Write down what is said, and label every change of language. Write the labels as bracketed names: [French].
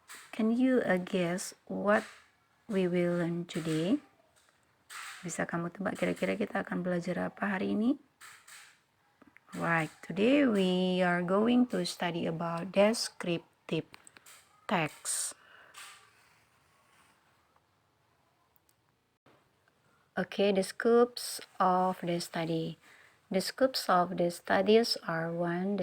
[English] Can you guess what we will learn today? [Indonesian] Bisa kamu tebak kira-kira kita akan belajar apa hari ini? [English] Right, today we are going to study about descriptive text. Okay, the scopes of the study. The scopes of the studies are 1.